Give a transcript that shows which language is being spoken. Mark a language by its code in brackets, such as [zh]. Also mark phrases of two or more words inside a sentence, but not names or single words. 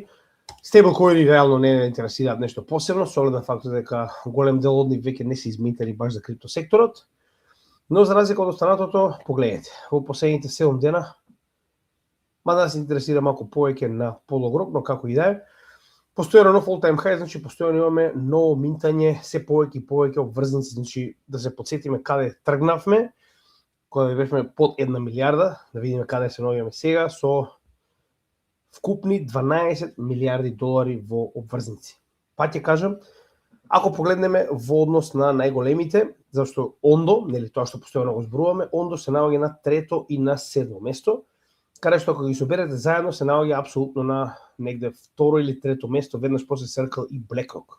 [mk] Стейблкоини реално не интересираат нешто посебно, со оглед на фактот дека голем дел од нив веќе не се измитали баш за криптосекторот. Но за разлика од останатото, погледнете, во последните 7 дена, мада да се интересира малку повеќе на пологрок, но како и да е, постојано нов [en] all-time high, [mk] значи постојано имаме ново минтање, се повеќе и повеќе обврзници, значи да се потсетиме каде тргнавме, кога бевме под 1 милиарда, да видиме каде се наоѓаме сега, со вкупни 12 милиарди долари во обврзници. Па ќе кажам, ако погледнеме во однос на најголемите, зашто Ондо, нели тоа што постојано го зборуваме, Ондо се наоѓа на 3-то и на 7-то место, каде што ако ги соберете заедно се наоѓа апсолутно на негде 2-ро или 3-то место, веднаш после Circle и BlackRock.